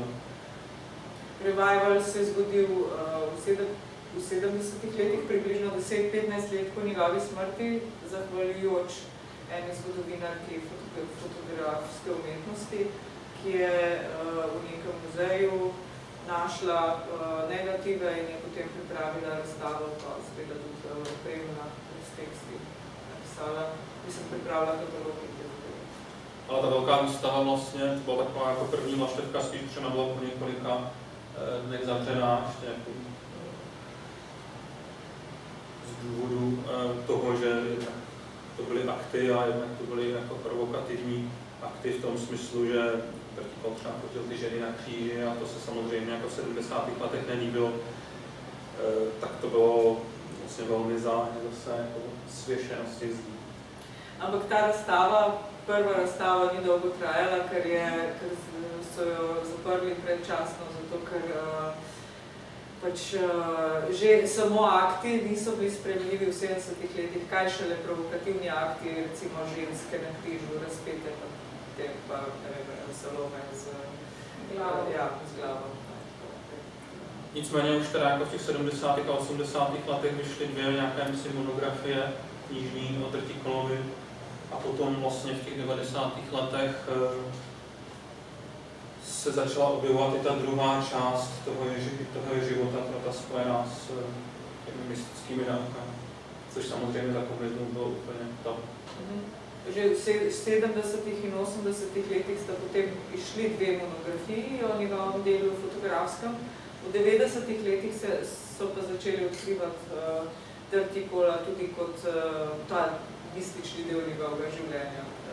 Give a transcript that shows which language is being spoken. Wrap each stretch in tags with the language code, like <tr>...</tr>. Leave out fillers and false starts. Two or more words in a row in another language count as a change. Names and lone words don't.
<sl>Revival se je zgodil v 70. letih, približno 10-15 let po njegovi smrti, zahvaljujoč eni zgodovinarki fotografske umetnosti, ki je v nekem muzeju našla negative in je potem pripravila razstavo, pa seveda tudi opremila s teksti napisala, mislim, pripravila katalog in te zadeve.</sl> <cs>Ale ta velká výstava vlastně byla taková jako první vlaštevka, spíš třeba byla po několika dnech zavřená, ještě jako z důvodu toho, že to byly akty a jednak to byly jako provokativní akty v tom smyslu, že Drtikol třeba fotil ty ženy na kříži a to se samozřejmě jako v 70. letech nelíbilo, tak to bylo vlastně velmi záhně zase jako svěšeno z těch zdí.</cs> <sl>Ampak ta razstava, prva razstava ni dolgo trajala, ker so jo zaprli predčasno, zato ker že samo akti niso bili sprejemljivi v 70. letih, kaj šele provokativni akti, recimo ženske na križu, razpete pa ne vem, salome z glavo.</sl> <cs>Nicméně už teda jako v těch 70. a 80. letech vyšly dvě nějaké monografie knižní o Drtikolovi a potom vlastně v těch 90. letech se začala objevovat i ta druhá část toho života, ta spojená s těmi mystickými dávkami, což samozřejmě za komunismu bylo úplně to.</cs> <sl>Že v 70. in 80. letih sta potem išli dve monografiji o njegovem delu fotografskem. V 90. letih so pa začeli odkrivati Drtikola tudi kot ta mistični del njegovega življenja.</sl>